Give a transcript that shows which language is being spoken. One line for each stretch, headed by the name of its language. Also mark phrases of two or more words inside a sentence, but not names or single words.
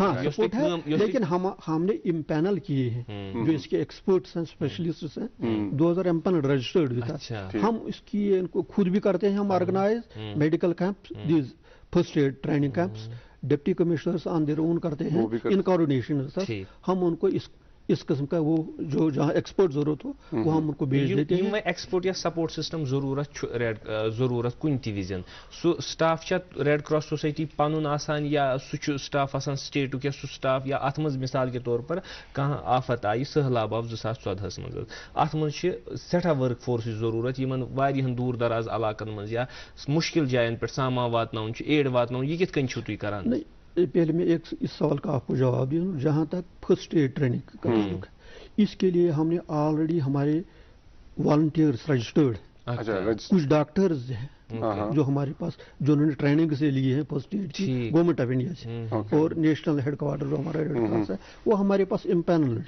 Urdu: ہے لیکن ہم نے امپینل کیے ہیں جو اس کے ایکسپرٹس ہیں اسپیشلسٹس ہیں 2000 امپینل رجسٹرڈ تھا ہم اس کی ان کو خود بھی کرتے ہیں ہم
English: organise medical camps these first aid training camps deputy commissioners on their own
Urdu: کرتے ہیں
English: in coordination
Urdu: ہم ان کو اس قسم کا وہ جو جہاں ایکسپرٹ ضرورت ہو وہ ہم ان کو بھیج دیتے ہیں.
Kashmiri: ایکسپرٹ یا
English: support system
Kashmiri: ضرورت کن تہ وزن سو سٹاف چھا ریڈ کراس سوسائٹی پنن آسان یا سہ سٹاف آسان سٹیٹک یا سہ سٹاف یا ات مز
Urdu: مثال کے طور پر
Kashmiri: کانٛہہ آفت آئی سہلاب آو 2014 مز ات مز سٹھاہ
English: work force
Kashmiri: ضرورت یمن واریاہن دور دراز علاقن مز یا مشکل جائن پہ سامان واتناون ایڈ واتناون یہ کت کن چھو تُہۍ کران؟
Urdu: پہلے میں ایک اس سوال کا آپ کو جواب دوں جہاں تک
English: first aid training
Urdu: کا تعلق ہے اس کے لیے ہم نے آلریڈی ہمارے والنٹیئرس رجسٹرڈ کچھ ڈاکٹرز ہیں جو ہمارے پاس جو انہوں نے ٹریننگ سے لیے ہیں
English: first aid
Urdu: کی گورنمنٹ آف انڈیا سے اور
English: national headquarter
Urdu: جو ہمارا ریڈ کراس ہے وہ ہمارے پاس امپینلڈ.